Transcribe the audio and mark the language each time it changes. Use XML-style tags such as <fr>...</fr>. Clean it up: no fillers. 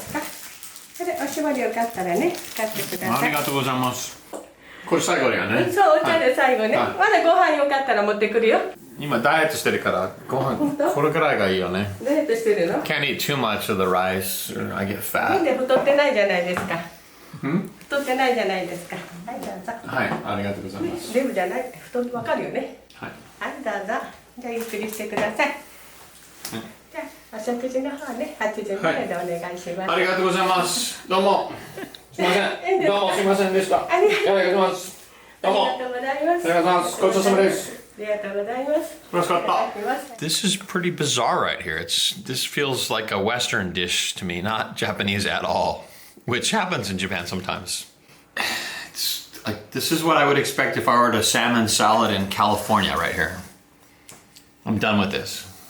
<ja>それおしぼりよかったらね、使ってください。ありがとうございます。これ最後だよね。そう、お茶で最後ね。まだご飯よかったら持ってくるよ。今ダイエットしてるからご飯これくらいがいいよね。ダイエットしてるの？</ja> <en>Can't eat too much of the rice or I get fat.</en> <ja>なんで太ってないじゃないですか。太ってないじゃないですか。はい、どうぞ。はい、ありがとうございます。デブじゃないって太ってわかるよね。はい。はい、どうぞ。じゃあゆっくりしてください。じゃあお食事の方ね、8時まででお願いします。ありがとうございます。どうも。すみません。どうもすみませんでした。ありがとうございます。どうも。ありがとうございます。ありがとうございます。ごちそうさまです。ありがとうございます。楽しかった。</ja> <en>This is pretty bizarre right here. This feels like a Western dish to me, not Japanese at all, which happens in Japan sometimes. It's like this is what I would expect if I ordered a salmon salad in California right here. I'm done with this.</en>